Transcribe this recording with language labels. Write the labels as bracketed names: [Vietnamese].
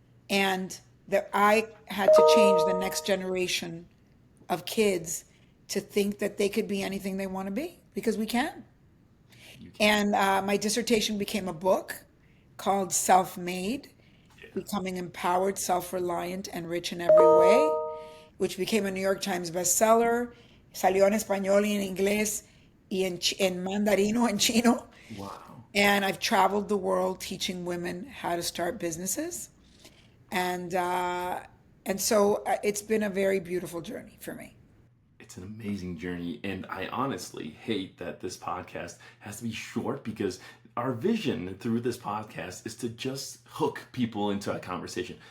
[English] And that I had to change the next generation of kids to think that they could be anything they want to be because we can. You can. And my dissertation became a book called Self Made, Yeah. Becoming Empowered, Self Reliant, and Rich in Every Way, which became a New York Times bestseller. [Spanish] Salió en español y en inglés y en mandarino, en chino. [English] Wow. And I've traveled the world teaching women how to start businesses. And so it's been a very beautiful journey for me. It's an amazing journey, and I honestly hate that this podcast has to be short because our vision through this podcast is to just hook people into a conversation.